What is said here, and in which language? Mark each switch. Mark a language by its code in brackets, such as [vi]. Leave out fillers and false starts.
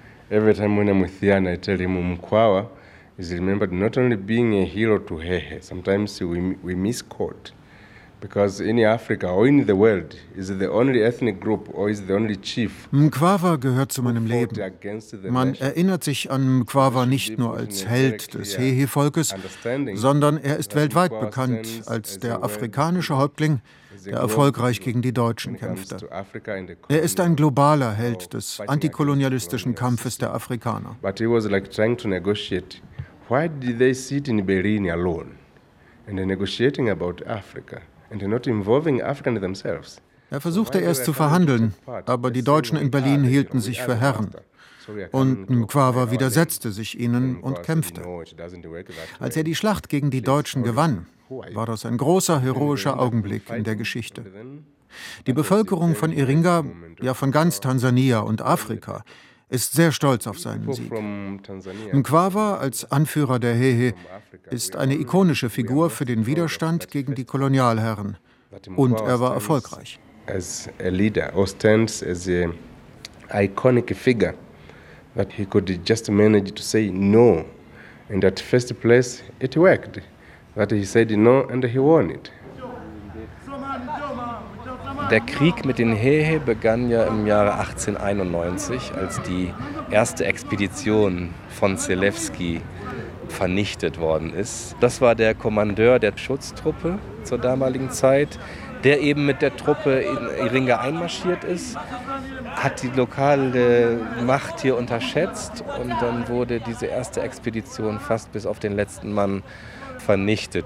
[en] Every time when I'm with Yan, I tell him Mkwawa is remembered not only being a hero to Hehe. Sometimes we misquote. Because in Africa or in the world is the only ethnic group or is the only chief. [de] Mkwawa gehört zu meinem Leben. Man erinnert sich an Mkwawa nicht nur als Held des Hehe-Volkes, sondern er ist weltweit bekannt als der afrikanische Häuptling, der erfolgreich gegen die Deutschen kämpfte. Er ist ein globaler Held des antikolonialistischen Kampfes der Afrikaner. [en] But he was like trying to negotiate. Why did they sit in Berlin alone and negotiating about Africa? And not involving Africans themselves. [de] Er versuchte erst zu verhandeln, aber die Deutschen in Berlin hielten sich für Herren. Und Mkwawa widersetzte sich ihnen und kämpfte. Als er die Schlacht gegen die Deutschen gewann, war das ein großer heroischer Augenblick in der Geschichte. Die Bevölkerung von Iringa, ja von ganz Tansania und Afrika, ist sehr stolz auf seinen Sieg. Mkwawa als Anführer der Hehe ist eine ikonische Figur für den Widerstand gegen die Kolonialherren. Und er war erfolgreich. [en] As a leader, stands as a iconic figure, that he could just manage to say no, and at first place it worked, that he said no and he won it. [de] Der Krieg mit den Hehe begann ja im Jahre 1891, als die erste Expedition von Zelewski vernichtet worden ist. Das war der Kommandeur der Schutztruppe zur damaligen Zeit, der eben mit der Truppe in Iringa einmarschiert ist, hat die lokale Macht hier unterschätzt und dann wurde diese erste Expedition fast bis auf den letzten Mann vernichtet.